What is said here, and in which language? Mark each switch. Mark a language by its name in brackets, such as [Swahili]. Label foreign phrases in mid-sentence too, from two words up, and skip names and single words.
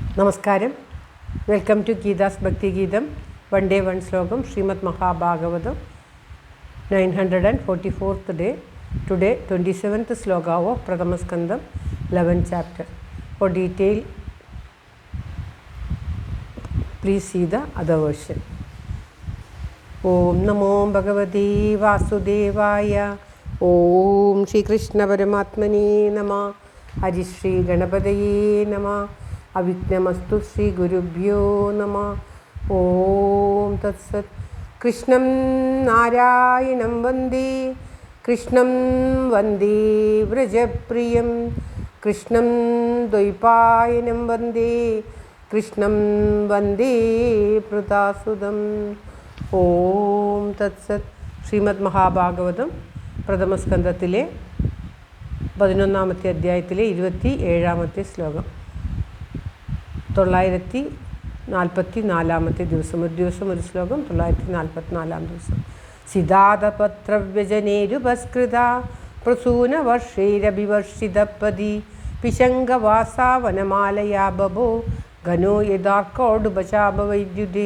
[English] നമസ്കാരം. welcome to ഗീതാസ് ഭക്തി ഗീതം. one day one ശ്ലോകം. ശ്രീമദ് മഹാഭാഗവതം 944th day. Today 27th sloka of Prathama Skandam 11th chapter. For detail please see the other version. [Sanskrit] ॐ नमो भगवते वासुदेवाय. ॐ श्री कृष्ण परमात्मने नमः. हरि श्री गणपतये नमः। अविघ्नमस्तु श्री गुरुभ्यो नमः. ॐ तत् सत्. कृष्णं नारायणं वन्दे. कृष्णं वन्दे व्रजप्रियम्. कृष्णं द्वैपायनं वन्दे. कृष्णं वन्दे प्रदसुदम्. ॐ तत् सत्. [Malayalam] ശ്രീമദ് മഹാഭാഗവതം പ്രഥമസ്കന്ധത്തിലെ 11ാമത്തെ അധ്യായത്തിലെ 27ാമത്തെ ശ്ലോകം. 944ാമത്തെ ദിവസം. ഒരു ദിവസം ഒരു ശ്ലോകം. 944 ദിവസം. [Sanskrit] सिदातपत्रव्यजनेरुपस्कृत प्रसूनवर्षैरभिवर्षितपति पिशङ्कवासा वनमालया बभो घनो यथार्क्कोडुपशापवैद्युते.